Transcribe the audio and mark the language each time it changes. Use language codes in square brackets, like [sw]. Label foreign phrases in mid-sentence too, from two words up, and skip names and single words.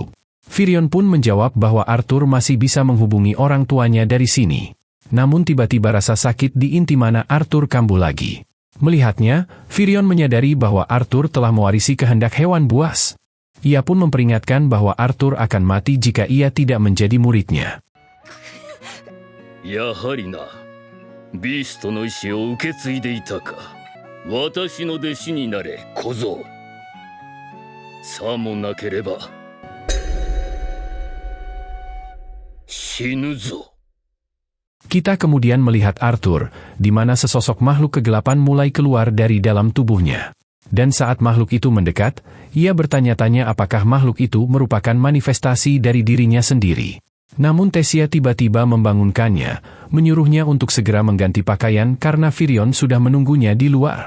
[id] Firion pun menjawab bahwa Arthur masih bisa menghubungi orang tuanya dari sini. Namun tiba-tiba rasa sakit di inti mana Arthur kambuh lagi. Melihatnya, Firion menyadari bahwa Arthur telah mewarisi kehendak hewan buas. Ia pun memperingatkan bahwa Arthur akan mati jika ia tidak menjadi muridnya. [ja] やはりな、ビーストの意志を受け継いでいたか。私の弟子になれ、小僧。さもなければ死ぬぞ。 [id] Kita kemudian melihat Arthur, di mana sesosok makhluk kegelapan mulai keluar dari dalam tubuhnya. Dan saat makhluk itu mendekat, ia bertanya-tanya apakah makhluk itu merupakan manifestasi dari dirinya sendiri. Namun Tessia tiba-tiba membangunkannya, menyuruhnya untuk segera mengganti pakaian karena Virion sudah menunggunya di luar.